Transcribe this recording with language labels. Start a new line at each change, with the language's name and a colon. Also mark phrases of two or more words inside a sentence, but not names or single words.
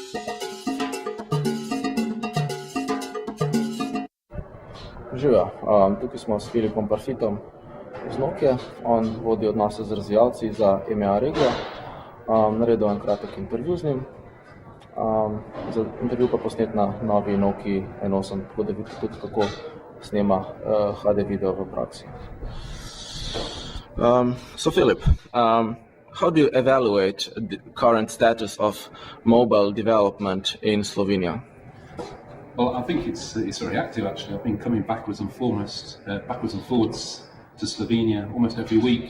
Slovenian: Živijo, tukaj smo s Phillipom Parfittom iz Nokia. On vodi odnose z razvijalci za EMEA regijo. Naredil en kratek intervju z njim. Za intervju pa posnet na novi Nokii N8, tako da vidite tudi, kako snema HD video v praksi.
English: So Phillip, how do you evaluate the current status of mobile development in Slovenia? Well, I think it's very active actually. I've been coming backwards and forwards to Slovenia almost every week.